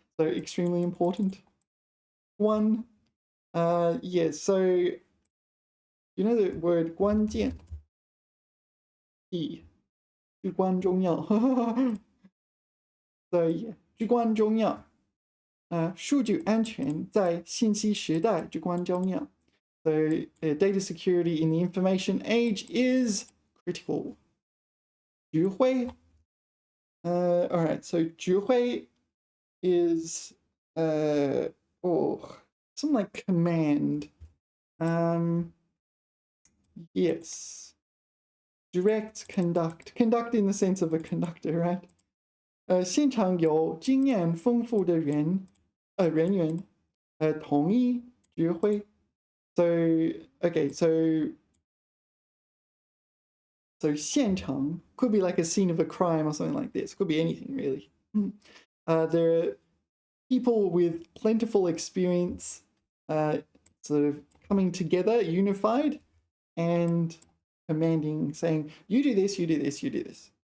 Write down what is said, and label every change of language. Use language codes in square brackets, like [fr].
[en] So extremely important. 关, yeah, so you know the word 关键? [zh] 至关重要. [en] So yeah, 至关重要. [zh] 数据安全在信息时代至关重要. [en] So data security in the information age is critical. [zh] 指挥. [en] All right, so 指挥 is something like command. Yes. Direct, conduct in the sense of a conductor, right? [zh] 现场有经验丰富的人员统一指挥. [en] So okay, so 现场 could be like a scene of a crime or something like this. Could be anything really. There are people with plentiful experience, sort of coming together, unified, and commanding, saying, you do this, you do this, you do this.